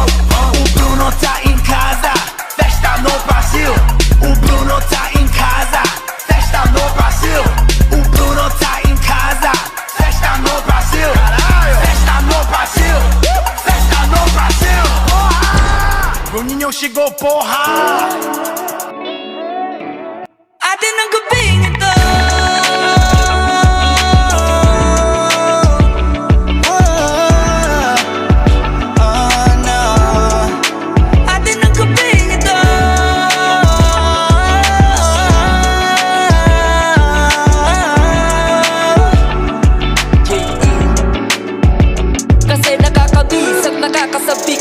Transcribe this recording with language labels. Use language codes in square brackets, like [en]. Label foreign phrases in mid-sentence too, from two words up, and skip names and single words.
[pt] O Bruno tá em casa, festa no Brasil. O Bruno tá em casa, festa no Brasil. O Bruno tá em casa, festa no Brasil. Festa no Brasil, festa no Brasil. Porra! Bruninho chegou, porra! [tl] Atin ang gabing ito. Atin ang gabing ito. Kasi nakakabis at nakakasabik.